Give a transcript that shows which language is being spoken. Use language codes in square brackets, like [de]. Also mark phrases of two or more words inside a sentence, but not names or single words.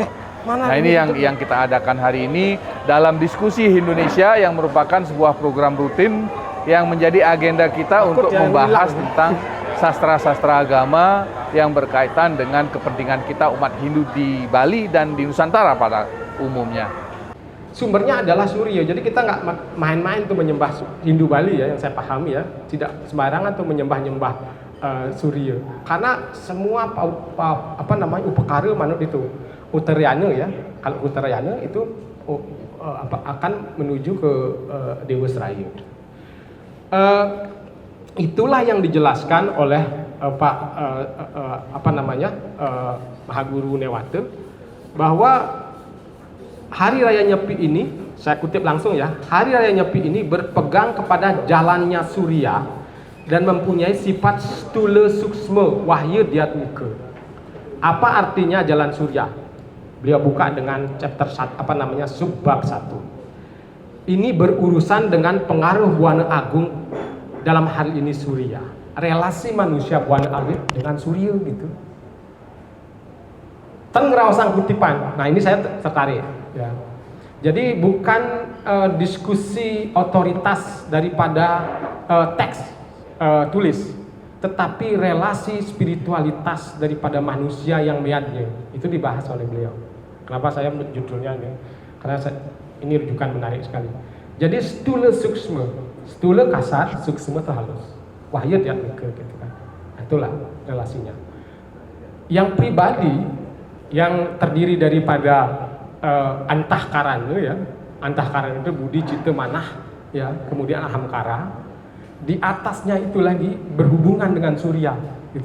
[id] Nah, ini yang kita adakan hari ini dalam diskusi Indonesia yang merupakan sebuah program rutin yang menjadi agenda kita untuk membahas tentang sastra-sastra agama yang berkaitan dengan kepentingan kita umat Hindu di Bali dan di Nusantara pada umumnya. Sumbernya adalah surya, jadi kita nggak main-main tuh menyembah Hindu Bali ya, yang saya pahami ya, tidak sembarangan tuh menyembah-nyembah surya. Karena semua upekara manut itu Uttarayana ya, kalau Uttarayana itu akan menuju ke Dewa Seraya. Itulah yang dijelaskan oleh Pak Mahaguru Newata, bahwa hari raya Nyepi ini, saya kutip langsung ya, hari raya Nyepi ini berpegang kepada jalannya surya dan mempunyai sifat [sa] stula suksma wahya diatmika. [id] Apa artinya jalan surya? Beliau buka dengan chapter subbab 1. Ini berurusan dengan pengaruh Buana Agung, dalam hal ini surya. Relasi manusia Buana Agung dengan surya gitu. Tengraosang kutipan. Nah, ini saya tertarik ya. Jadi bukan diskusi otoritas daripada teks tulis, tetapi relasi spiritualitas daripada manusia yang meyatnya. Itu dibahas oleh beliau. Kenapa saya judulnya ini? Karena ini rujukan menarik sekali. Jadi [sa] stula suksma, [id] stula kasar, suksma itu halus. [sa] Wahya diatmika [id] gitu kan. Itulah relasinya. yang pribadi yang terdiri daripada antahkarana ya. Antahkarana itu budi, citta, manah ya, kemudian ahamkara. Di atasnya itu lagi berhubungan dengan surya gitu.